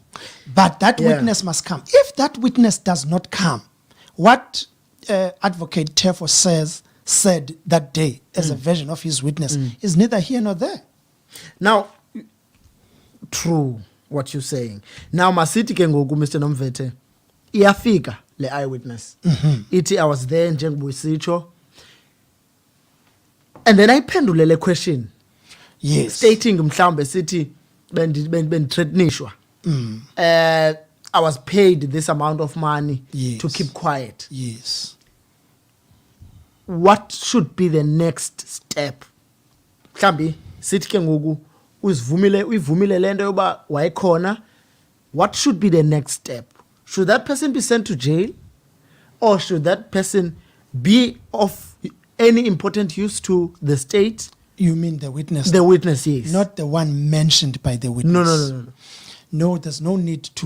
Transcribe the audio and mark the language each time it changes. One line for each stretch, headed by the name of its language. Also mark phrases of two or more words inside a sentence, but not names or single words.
English: But that witness must come. If that witness does not come, what Advocate Tefo said that day as a version of his witness is neither here nor there. Now, true what you're saying. Now,
Xhosa: masithi ke ngoku Mr Nomvethe iyafika le eyewitness.
English: Ithi I was there njengobusitsho. And then
Xhosa: ayiphendule le
English: question. Yes.
Xhosa: Stating mhlawumbe sithi bendithreatenishwa.
English: I was paid this amount of money to keep quiet. Yes. What should be the next step?
Xhosa: Mhlambi sithi ke ngoku uyivumile lento yoba wayekhona.
English: What should be the next step? Should that person be sent to jail, or should that person be of any important use to the state? You mean the witness? The witness, yes. Not the one mentioned by the witness. No. No, there's no need to.